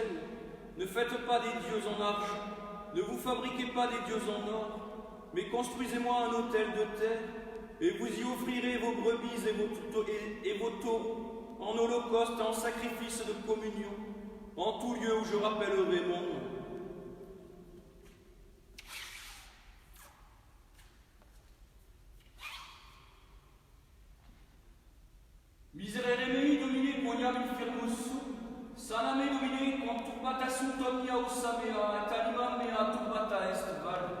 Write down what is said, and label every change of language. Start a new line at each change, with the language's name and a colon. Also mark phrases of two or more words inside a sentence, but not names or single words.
French: Ne faites pas des dieux en argent, ne vous fabriquez pas des dieux en or, mais construisez-moi un autel de terre, et vous y offrirez vos brebis et vos taureaux, en holocauste et en sacrifice de communion, en tout lieu où je rappellerai mon nom.
Latin: » Miserere mei domine quoniam infirmus saname domine quam turbata sunt omnia ossa mea et anima mea turbata est valde.